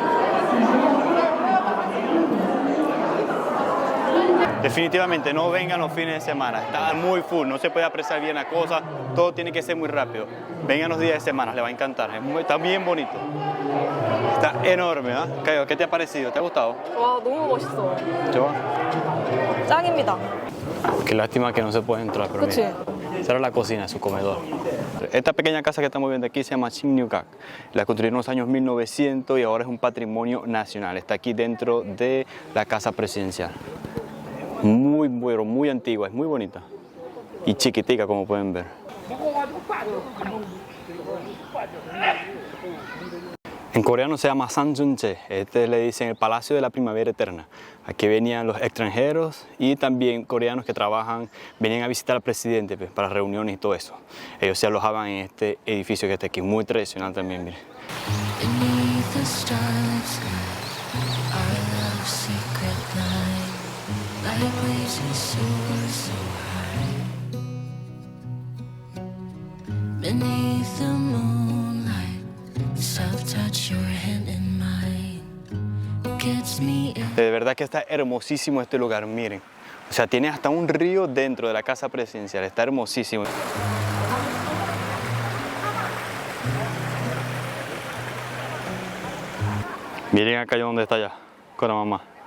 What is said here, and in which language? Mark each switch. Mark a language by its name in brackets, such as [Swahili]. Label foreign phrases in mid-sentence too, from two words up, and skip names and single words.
[Spanish] Definitivamente no vengan los fines de semana, está muy full, no se puede apreciar bien la cosa, todo tiene que ser muy rápido. Vengan los días de semana, les va a encantar, está bien bonito. Está enorme, ¿eh? Cayo, ¿qué te ha parecido? ¿Te ha gustado? [Korean] 와, 너무 멋있어. [Spanish] ¿Yo? [Korean] 짱입니다. [Spanish] Qué lástima que no se puede entrar, pero [Korean] 그치? [Spanish] mira, esa era la cocina, su comedor. Esta pequeña casa que estamos viendo aquí se llama Simnukak. La construyeron en los años 1900 y ahora es un patrimonio nacional. Está aquí dentro de la casa presidencial. Muy antigua, es muy bonita. Y chiquitica, como pueden ver. En coreano se llama Sanjunche, este le dicen el Palacio de la Primavera Eterna. Aquí venían los extranjeros y también coreanos que trabajan, venían a visitar al presidente para reuniones y todo eso. Ellos se alojaban en este edificio que está aquí, muy tradicional también, miren. [English] Beneath the starlit sky, our love's secret line, like waves we soar so high. Beneath the moonlight, the soft touch your hand in mine gets me in. [Spanish] De verdad que está hermosísimo este lugar, miren. O sea, tiene hasta un río dentro de la casa presidencial, está hermosísimo. Miren acá donde está ya, con la mamá.